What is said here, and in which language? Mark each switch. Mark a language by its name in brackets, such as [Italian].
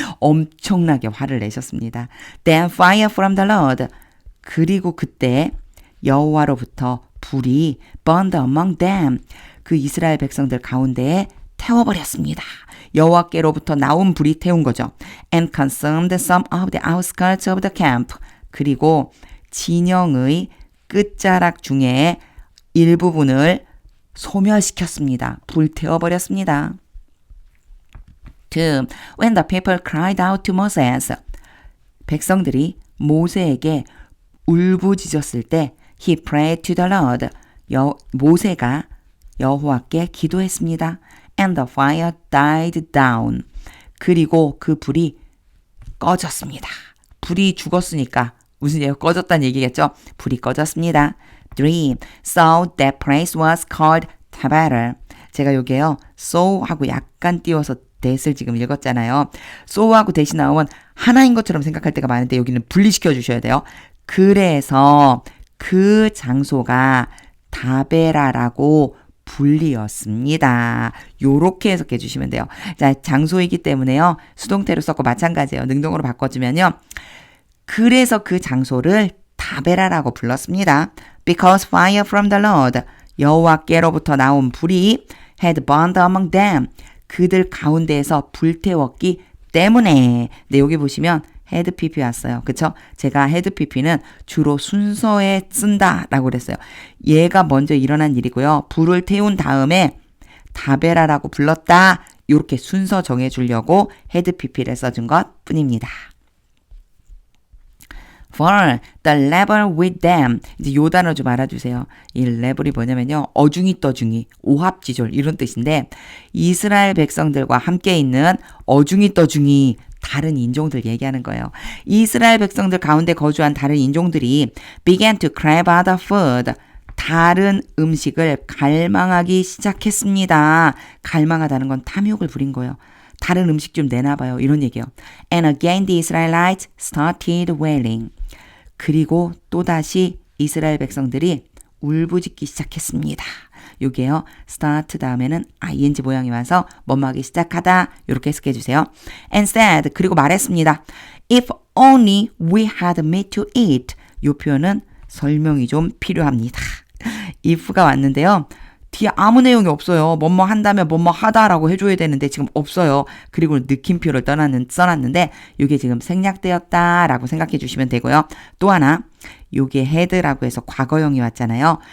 [Korean] 엄청나게 화를 내셨습니다. [English] Then fire from the Lord. [Korean] 그리고 그때 여호와로부터 불이 [English] burned among them. [Korean] 그 이스라엘 백성들 가운데에 태워버렸습니다. 여호와께로부터 나온 불이 태운 거죠. [English] And consumed some of the outskirts of the camp. [Korean] 그리고 진영의 끝자락 중에 일부분을 소멸시켰습니다. 불태워버렸습니다. 2. [English] When the people cried out to Moses. [Korean] 백성들이 모세에게 울부짖었을 때 [English] He prayed to the Lord. [Korean] 모세가 여호와께 기도했습니다. [English] And the fire died down. [Korean] 그리고 그 불이 꺼졌습니다. 불이 죽었으니까 무슨 얘기가 꺼졌다는 얘기겠죠? 불이 꺼졌습니다. 3. [English] So that place was called Taberah. [Korean] 제가 요게요. So 하고 약간 띄워서 that을 지금 읽었잖아요. so하고 that이 나오면 하나인 것처럼 생각할 때가 많은데 여기는 분리시켜 주셔야 돼요. 그래서 그 장소가 다베라라고 불리었습니다. 요렇게 해석해 주시면 돼요. 자, 장소이기 때문에요. 수동태로 썼고 마찬가지예요. 능동으로 바꿔주면요. 그래서 그 장소를 다베라라고 불렀습니다. [English] Because fire from the Lord. [Korean] 여호와께로부터 나온 불이 [English] had burned among them. [Korean] 그들 가운데에서 불태웠기 때문에. 네, 여기 보시면 헤드 PP 왔어요. 그쵸? 제가 헤드 PP는 주로 순서에 쓴다라고 그랬어요. 얘가 먼저 일어난 일이고요. 불을 태운 다음에 다베라라고 불렀다. 이렇게 순서 정해주려고 헤드 PP를 써준 것 뿐입니다. [English] 4. The level with them. [Korean] 이제 요 단어 좀 알아주세요. 이 레벨이 뭐냐면요. 어중이 떠중이, 오합지졸 이런 뜻인데 이스라엘 백성들과 함께 있는 어중이 떠중이 다른 인종들 얘기하는 거예요. 이스라엘 백성들 가운데 거주한 다른 인종들이 [English] began to crave other food. [Korean] 다른 음식을 갈망하기 시작했습니다. 갈망하다는 건 탐욕을 부린 거예요. 다른 음식 좀 내놔봐요. 이런 얘기예요. [English] And again the Israelites started wailing. [Korean] 그리고 또다시 이스라엘 백성들이 울부짖기 시작했습니다. 요게요. start 다음에는 ing 모양이 와서 뭐뭐하기 시작하다 이렇게 해석해 주세요. [English] And said [Korean] 그리고 말했습니다. [English] If only we had meat to eat. [Korean] 요 표현은 설명이 좀 필요합니다. if가 왔는데요. 뒤에 아무 내용이 없어요. 뭐뭐 한다면 뭐뭐 하다라고 해줘야 되는데 지금 없어요. 그리고 느낌표를 써놨는데 이게 지금 생략되었다라고 생각해 주시면 되고요. 또 하나 요게 had라고 해서 과거형이 왔잖아요.